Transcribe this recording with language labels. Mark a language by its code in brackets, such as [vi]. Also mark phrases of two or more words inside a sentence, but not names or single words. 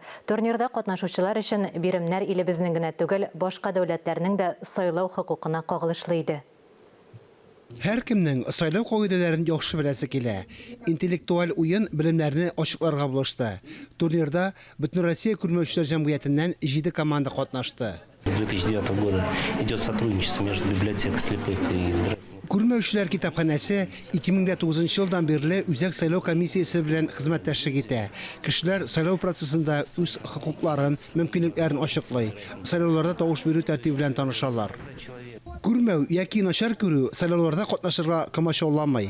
[tt] Турнирда катнашучылар өчен биремнәр илебезнең генә түгел, башка дәүләтләрнең дә сайлау хокукына кагылышлы иде. Һәркемнең сайлау кагыйдәләрен яхшы беләсе килә. Интеллектуаль уен белемнәрне ачыкларга булышты. Турнирда Бөтенроссия күрмәүчләр җәмгыятеннән 7 команда катнашты. [ru] С 2009 года идет сотрудничество между библиотекой слепых и избирательной. [tt] Күрмәүчләр китапханәсе 2009 елдан бирле үзәк сайлау комиссиясе белән хезмәттәшлек итә. Кешеләр сайлау процессында үз хокукларын, мөмкинлекләрен ачыклый. Сайлауларда тавыш бирү тәртибе белән танышалар. Күрмәү яки начар күрү сайлауларда катнашырга комачауламый.